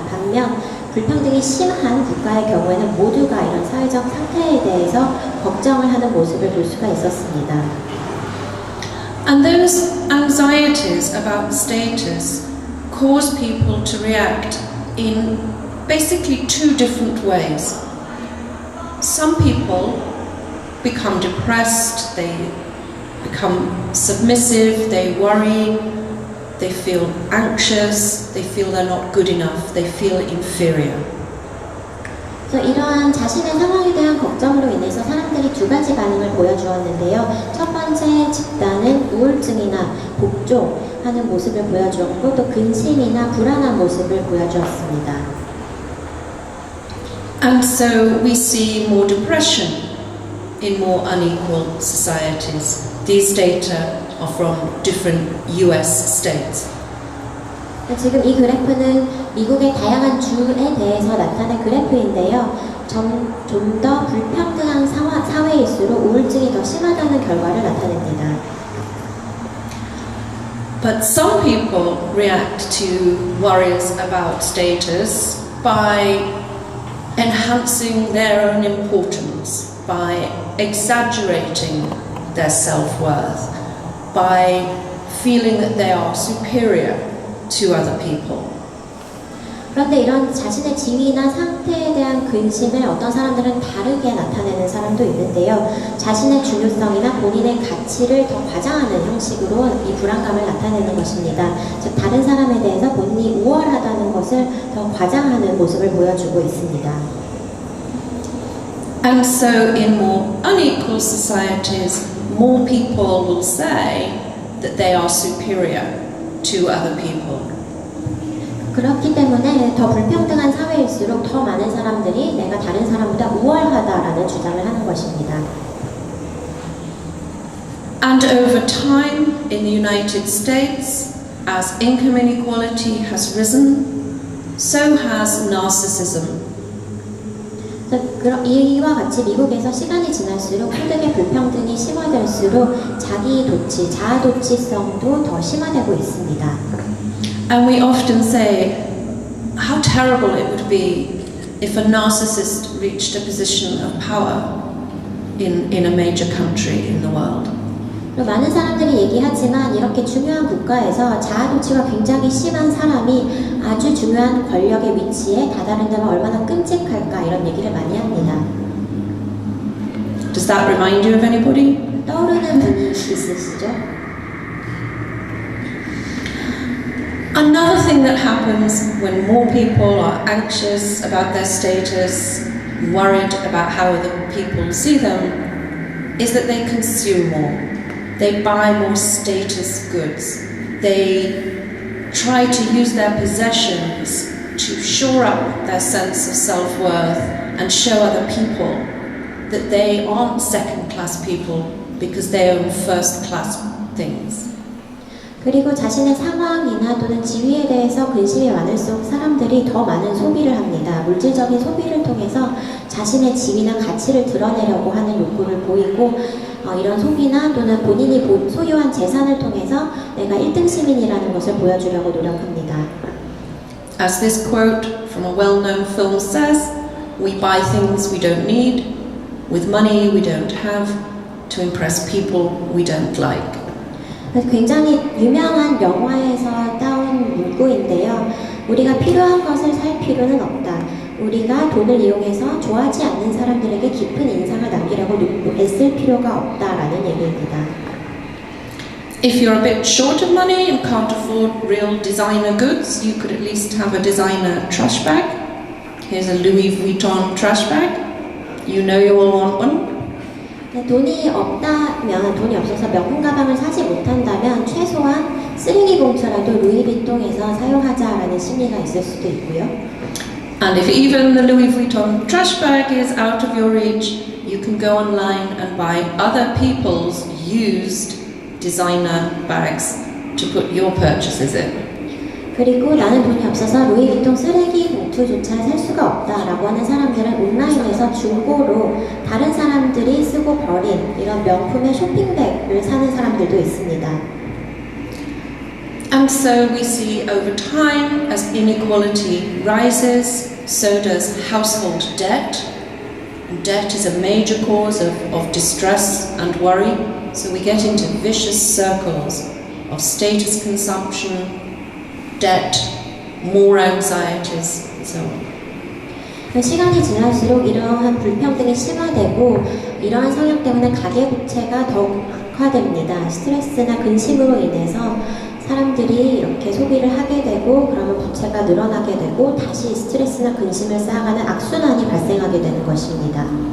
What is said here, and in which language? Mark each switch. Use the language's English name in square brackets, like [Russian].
[Korean] 반면 불평등이 심한 국가의 경우에는 모두가 이런 사회적 상태에 대해서 걱정을 하는 모습을 볼 수가 있었습니다. [English] And those anxieties about status cause people to react in basically two different ways. Some people become depressed, they become submissive, they worry, they feel anxious, they feel they're not good enough, they feel inferior. [Korean] 그래서 이러한 자신의 상황에 대한 걱정으로 인해서 사람들이 두 가지 반응을 보여주었는데요. 첫 번째 집단은 우울증이나 복종하는 모습을 보여주었고 또 근심이나 불안한 모습을 보여주었습니다. [English] And so we see more depression in more unequal societies. These data are from different US states. [Korean] 지금 이 그래프는 미국의 다양한 주에 대해서 나타낸 그래프인데요. 좀 더 불평등한 사회일수록 우울증이 더 심하다는 결과를 나타냅니다. [English] But some people react to worries about status by enhancing their own importance, by exaggerating their self-worth, by feeling that they are superior to other people. [Korean] 그런데 이런 자신의 지위나 상태에 대한 근심을 어떤 사람들은 다르게 나타내는 사람도 있는데요. 자신의 중요성이나 본인의 가치를 더 과장하는 형식으로 이 불안감을 나타내는 것입니다. 즉 다른 사람에 대해서 본인이 우월하다는 것을 더 과장하는 모습을 보여주고 있습니다. [English] And so in more unequal societies, more people will say that they are superior to other people. [Korean] 그렇기 때문에 더 불평등한 사회일수록 더 많은 사람들이 내가 다른 사람보다 우월하다라는 주장을 하는 것입니다. [English] And over time in the United States, as income inequality has risen, so has narcissism. [Korean] 이와 같이 미국에서 시간이 지날수록 소득의 불평등이 심화될수록 자기 도취, 자아 도취성도 더 심화되고 있습니다. [English] And we often say how terrible it would be if a narcissist reached a position of power in a major country in the world. [Korean] 많은 사람들이 얘기하지만 이렇게 중요한 국가에서 자아 도취가 굉장히 심한 사람이 아주 중요한 권력의 위치에 다다른다면 얼마나 끔찍할까 이런 얘기를 많이 합니다. [English] Does that remind you of anybody? [Korean] 떠오르는 분이 있으시죠? [English] Another thing that happens when more people are anxious about their status, worried about how other people see them, is that they consume more. They buy more status goods. They try to use their possessions to shore up their sense of self-worth and show other people that they aren't second-class people because they own first-class things. [Korean] 그리고 자신의 상황이나 또는 지위에 대해서 근심이 많을수록 사람들이 더 많은 소비를 합니다. 물질적인 소비를 통해서 자신의 지위나 가치를 드러내려고 하는 욕구를 보이고 이런 소비나 또는 본인이 소유한 재산을 통해서 내가 1등 시민이라는 것을 보여주려고 노력합니다. [English] As this quote from a well-known film says, we buy things we don't need, with money we don't have, to impress people we don't like. [Korean] 굉장히 유명한 영화에서 따온 문구인데요. 우리가 필요한 것을 살 필요는 없다. 우리가 돈을 이용해서 좋아하지 않는 사람들에게 깊은 인상을 남기려고 애쓸 필요가 없다라는 얘기입니다. [English] If you're a bit short of money and can't afford real designer goods, you could at least have a designer trash bag. Here's a Louis Vuitton trash bag. You know you will want one. [Korean] 돈이 없어서 명품 가방을 사지 못한다면 최소한 쓰레기 봉투라도 루이비통에서 사용하자라는 심리가 있을 수도 있고요. [English] And if even the Louis Vuitton trash bag is out of your reach, you can go online and buy other people's used designer bags to put your purchases in. [Korean] 그리고 나는 돈이 없어서 루이비통 쓰레기 봉투조차 살 수가 없다라고 하는 사람들은 온라인에서 중고로 다른 사람들이 쓰고 버린 이런 명품의 쇼핑백을 사는 사람들도 있습니다. [English] And so we see over time, as inequality rises, so does household debt. Debt is a major cause of distress and worry, so we get into vicious circles of status consumption, debt, more anxieties, and so on. [Korean] 시간이 지날수록 이러한 불평등이 심화되고 이러한 성향 때문에 가계부채가 더욱 악화됩니다. 스트레스나 근심으로 인해서 사람들이 이렇게 소비를 하게 되고 그러면 부채가 늘어나게 되고 다시 스트레스나 근심을 쌓아가는 악순환이 발생하게 되는 것입니다.